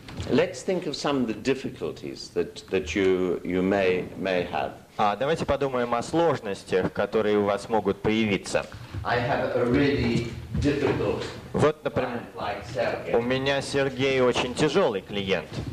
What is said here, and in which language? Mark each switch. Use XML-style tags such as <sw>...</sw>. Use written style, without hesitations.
<en>Let's think of some of the difficulties that you may have.</en> <ru>Давайте подумаем о сложностях, которые у вас могут появиться.</ru> <en>I have a really difficult</en> <ru>Вот, например,</ru> <en>client like Sergey.</en> <ru>у меня Сергей очень тяжелый клиент.</ru>